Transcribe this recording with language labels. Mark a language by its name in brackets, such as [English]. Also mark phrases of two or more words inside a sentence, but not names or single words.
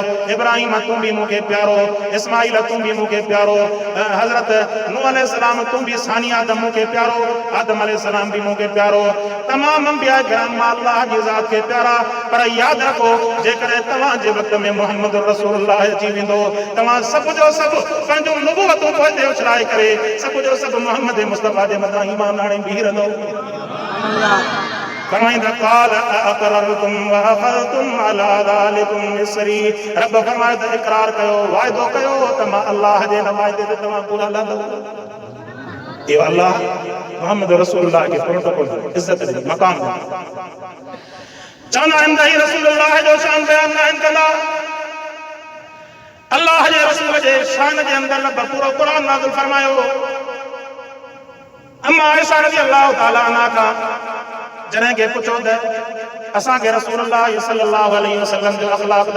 [Sindhi] इब्राहिम तूं बि मूंखे प्यारो इस्माइल तूं बि मूंखे प्यारो हज़रत नूह अलैहिस्सलाम तूं बि सानी आदम मूंखे प्यारो आदम अलैहिस्सलाम बि मूंखे प्यारो तमाम अंबिया किराम मां अल्लाह जी ज़ात खे प्यारा पर यादि रखो जेकॾहिं तव्हांजे वक़्त में मोहम्मद रसूलुल्लाह अची वेंदो तव्हां सभु जो सभु पंहिंजो नुबुवतूं पोइ उछलाए करे सभु जो सभु मोहम्मद मुस्तफ़ा जे मथां ईमान आणे बीह रहंदो फरमाईंदा [Arabic] قال أأقررتم وأخذتم على ذلكم [Sindhi] इसरी रब फरमाए त इक़रार कयो वाइदो कयो त मां अल्लाह जे वाइदे ते तव्हां पूरा लंदो इहो अल्लाह मोहम्मद रसूलुल्लाह के प्रोटोकॉल इज्जत जे मक़ाम चवंदा आहिनि त हीउ रसूलुल्लाह जो शान बयान न आहिनि कंदा अल्लाह जे रसूल जे शान जे अंदर रब पूरो क़ुर नाज़िल फरमायो अम्मा आयशा [Arabic] رضي الله تعالى عنها [Sindhi] खां जॾहिं के पुछो त असांखे रसूलुल्लाह [Arabic] صلى الله عليه وسلم [Sindhi] जो अख़लाक़ त